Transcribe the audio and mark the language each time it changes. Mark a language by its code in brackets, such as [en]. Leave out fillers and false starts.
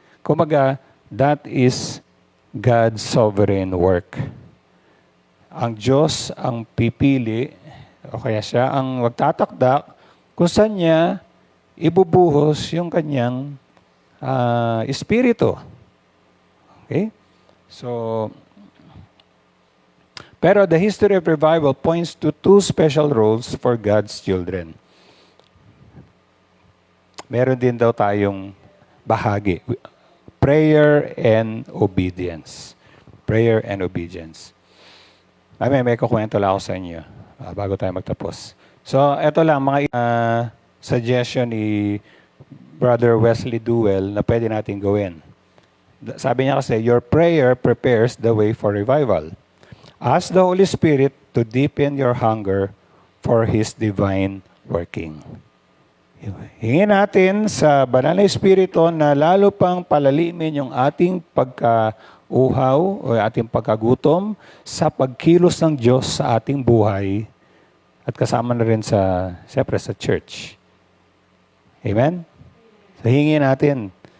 [en] Kumaga, that is God's sovereign work. [tl] Ang Diyos ang pipili, o kaya siya ang magtatakdak kung saan niya ibubuhos yung kanyang espiritu. [en] Okay? So, pero the history of revival points to 2 special roles for God's children. [tl] Meron din daw tayong bahagi. [en] Prayer and obedience. Prayer and obedience. [tl] May kukwento lang ako sa inyo bago tayo magtapos. So, eto lang, mga suggestion ni Brother Wesley Duell na pwede natin gawin. Sabi niya kasi, [en] your prayer prepares the way for revival. Ask the Holy Spirit to deepen your hunger for His divine working. [tl] Hingin natin sa Banal na Espiritu na lalo pang palalimin yung ating pagkauhaw o ating pagkagutom sa pagkilos ng Diyos sa ating buhay at kasama na rin siyempre sa church. Amen? So hingin natin